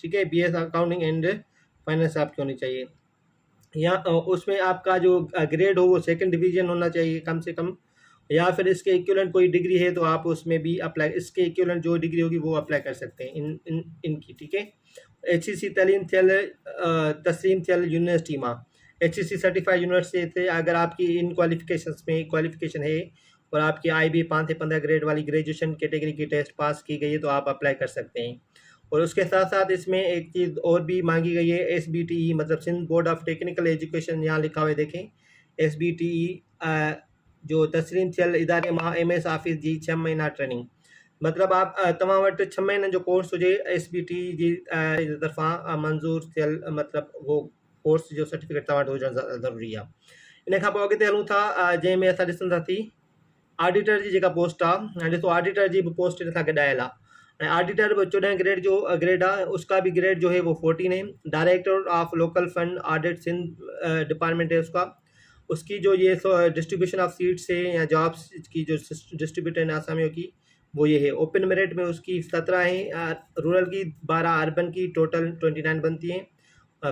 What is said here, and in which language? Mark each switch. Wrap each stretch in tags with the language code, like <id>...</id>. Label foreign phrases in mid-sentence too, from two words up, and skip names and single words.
<ur>ٹھیک ہے,</ur> <en>BS Accounting and Finance</en> <ur>آپ کی ہونی چاہیے۔ یا اس میں آپ کا جو گریڈ ہو وہ</ur> <en>second division</en> <ur>ہونا چاہیے کم سے کم، یا پھر اس کے اکویولنٹ کوئی ڈگری ہے تو آپ اس میں بھی اپلائی، اس کے اکویولنٹ جو ڈگری ہوگی وہ اپلائی کر سکتے ہیں ان کی. ٹھیک ہے,</ur> <sd>HEC तस्लीम थियल यूनिवर्सिटी मां,</sd> <en>HEC certified university</en> <ur>سے اگر آپ کی ان کوالیفکیشنز میں کوالیفکیشن ہے اور آپ کی IBA 5 سے 15 گریڈ والی</ur> <en>graduation category</en> <ur>کی ٹیسٹ پاس کی گئی ہے تو آپ اپلائی کر سکتے ہیں. اور اس کے ساتھ ساتھ اس میں ایک چیز اور بھی مانگی گئی ہے، SBTE مطلب سندھ بورڈ آف ٹیکنیکل ایجوکیشن، یہاں لکھا ہوا ہے دیکھیں.</ur> <sd>SBTE जो तस्लीम थियल इदारे मां MS ऑफिस जी 6 महीना ट्रेनिंग, मतलब आप तव्हां वटि 6 महीननि जो कोर्स हुजे SBTE जी तरफ़ां मंज़ूर थियल,</sd> <ur>مطلب وہ</ur> <sd>कोर्स जो सर्टिफिकेट तव्हां वटि हुजणु ज़रूरी आहे। इन खां पोइ अॻिते हलूं था, जंहिंमें असां ॾिसंदासीं ऑडिटर जी जेका पोस्ट आहे। हाणे ॾिसो, ऑडिटर जी बि पोस्ट हिन सां गॾायल आहे ऐं ऑडिटर बि 14 ग्रेड जो ग्रेड आहे,</sd> <ur>اس کا بھی گریڈ جو ہے وہ 14 ہے. ڈائریکٹر آف لوکل فنڈ آڈٹ سندھ ڈیپارٹمنٹ ہے اس کا، اس کی جو یہ</ur> <en>distribution of seats</en> <ur>ہے یا جابز کی جو ڈسٹریبیوٹر ہے اسامیوں کی، وہ یہ ہے.</ur> <en>open merit</en> <ur>میں اس کی 17 ہے، رورل کی 12، اربن کی ٹوٹل 29 بنتی ہیں.</ur>